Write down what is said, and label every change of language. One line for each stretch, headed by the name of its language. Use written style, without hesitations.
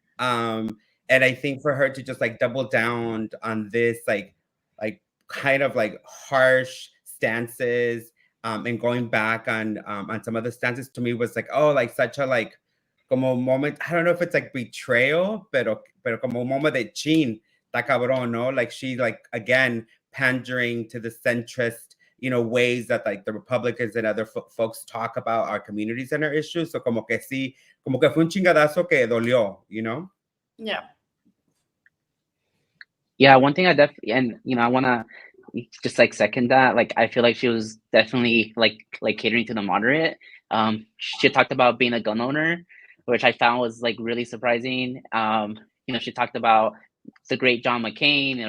English: and I think for her to just like double down on this like kind of like harsh stances, and going back on some of the stances, to me was like, oh, like such a like como moment. I don't know if it's like betrayal,
Spanish: pero como un
English: moment de chin. Cabrón, no? Like she like again pandering to the centrist, you know, ways that like the Republicans and other folks talk about our communities and our issues.
Spanish: So como que sí, como que fue un chingadazo que dolió,
English: you know? Yeah. Yeah, one thing I definitely, and you know, I want to just like second that. Like, I feel like she was definitely like catering to the moderate. She talked about being a gun owner, which I found was like really surprising. You know, she talked about the great John McCain.